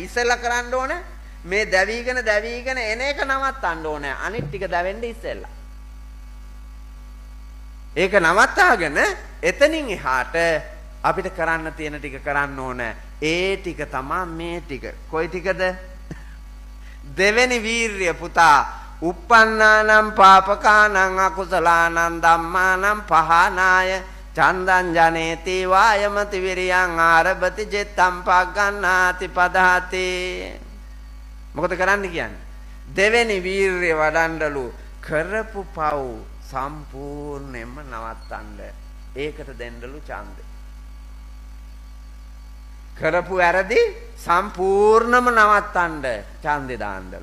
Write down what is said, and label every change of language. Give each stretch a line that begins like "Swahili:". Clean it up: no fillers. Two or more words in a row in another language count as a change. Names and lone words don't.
Sinhala: ඉස්සෙල්ලා කරන්න ඕනේ මේ දැවිගෙන එන එක නවත්තන්න ඕනේ. අනිත් ටික දැවෙන්න ඉස්සෙල්ලා. ඒක නවත්තාගෙන එතනින් එහාට අපිට කරන්න තියෙන ටික කරන්න ඕනේ. ඒ ටික තමයි මේ ටික. කොයි ටිකද? දෙවෙනි වීරිය පුතා.
Pali: uppannānaṁ pāpakānaṁ akusalaanaṁ dhammānaṁ pahānāya චන්දං ජනේති වායමති විරියං ආරභති චිත්තං පග්ගණ්ණාති පදහති.
Sinhala: මොකද කරන්න කියන්නේ? දෙවෙනි වීරිය වඩන්නලු කරපු පව් සම්පූර්ණයෙන්ම නවත්තන්න. ඒකට දෙන්නලු ඡන්දේ. කරපු වැරදි සම්පූර්ණම නවත්තන්න ඡන්දේ දාන්නලු.